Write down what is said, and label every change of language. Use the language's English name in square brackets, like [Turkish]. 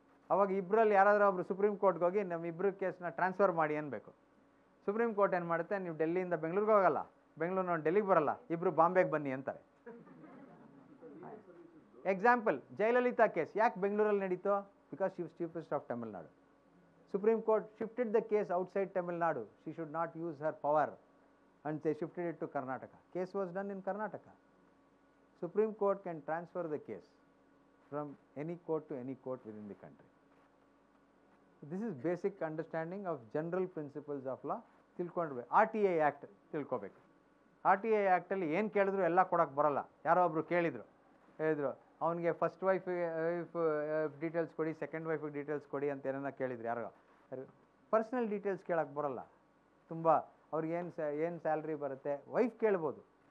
[Kannada] ಅವಾಗ ಇಬ್ಬರಲ್ಲಿ ಯಾರಾದರೂ ಒಬ್ರು ಸುಪ್ರೀಂ ಕೋರ್ಟ್ಗೆ ಹೋಗಿ ನಮ್ಮ ಇಬ್ಬರು ಕೇಸ್ನ ಟ್ರಾನ್ಸ್ಫರ್ ಮಾಡಿ ಅನ್ಬೇಕು. ಸುಪ್ರೀಂ ಕೋರ್ಟ್ ಏನು ಮಾಡುತ್ತೆ, ನೀವು ಡೆಲ್ಲಿಯಿಂದ ಬೆಂಗಳೂರಿಗೆ ಹೋಗಲ್ಲ, ಬೆಂಗಳೂರಿನ ಡೆಲ್ಲಿಗೆ ಬರಲ್ಲ, ಇಬ್ಬರು ಬಾಂಬೆಗೆ ಬನ್ನಿ ಅಂತಾರೆ. ಎಕ್ಸಾಂಪಲ್, ಜಯಲಲಿತಾ ಕೇಸ್ ಯಾಕೆ ಬೆಂಗಳೂರಲ್ಲಿ ನಡೀತೋ? [English] Because she was chief minister of Tamil Nadu. Supreme Court shifted the case outside Tamil Nadu. She should not use her power and they shifted it to Karnataka. Case was done in Karnataka. Supreme Court can transfer the case from any court to any court within the country. This is basic understanding of general principles of law. [Kannada] ತಿಳ್ಕೊಂಡ್ರೆ RTA Act ತಿಳ್ಕೊಬೇಕು. RTA Act ಅಲ್ಲಿ ಏನು ಕೇಳಿದ್ರು ಎಲ್ಲ ಕೊಡೋಕ್ಕೆ ಬರಲ್ಲ. ಯಾರೋ ಒಬ್ರು ಹೇಳಿದ್ರು ಅವನಿಗೆ ಫಸ್ಟ್ ವೈಫ್ ಡೀಟೇಲ್ಸ್ ಕೊಡಿ, ಸೆಕೆಂಡ್ ವೈಫಿಗೆ ಡೀಟೇಲ್ಸ್ ಕೊಡಿ ಅಂತ ಏನಾರ ಕೇಳಿದ್ರು. ಯಾರೋ ಪರ್ಸ್ನಲ್ ಡೀಟೇಲ್ಸ್ ಕೇಳಕ್ಕೆ ಬರಲ್ಲ. ತುಂಬ ಅವ್ರಿಗೆ ಏನು ಸ್ಯಾಲ್ರಿ ಬರುತ್ತೆ ವೈಫ್ ಕೇಳ್ಬೋದು.